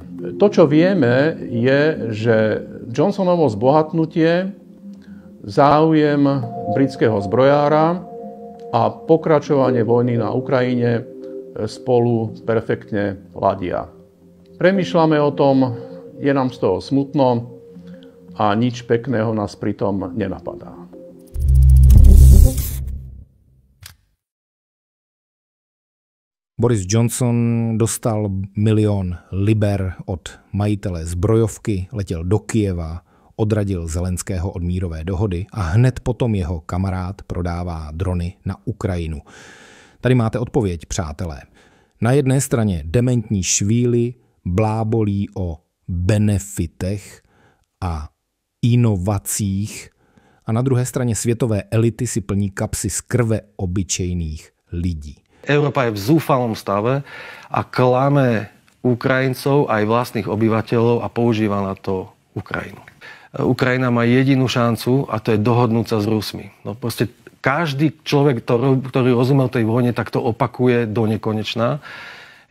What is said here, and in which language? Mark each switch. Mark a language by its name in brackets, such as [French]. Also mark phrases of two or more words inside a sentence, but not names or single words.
[Slovak] To, čo vieme, je, že Johnsonovo zbohatnutie, záujem britského zbrojára a pokračovanie vojny na Ukrajine spolu perfektne ladia. Premýšľame o tom, je nám z toho smutno a nič pekného nás pritom nenapadá. [Czech] Boris Johnson dostal 1 000 000 liber od majitele zbrojovky, letěl do Kyjeva, odradil Zelenského od mírové dohody a hned potom jeho kamarád prodává drony na Ukrajinu. Tady máte odpověď, přátelé. Na jedné straně dementní švíly blábolí o benefitech a inovacích a na druhé straně světové elity si plní kapsy z krve obyčejných lidí. [Slovak] Európa je v zúfalom stave a klame Ukrajincov aj vlastných obyvateľov a používa na to Ukrajinu. Ukrajina má jedinú šancu a to je dohodnúť sa s Rusmi. No proste každý človek, ktorý rozumel tej vojne, tak to opakuje do nekonečna.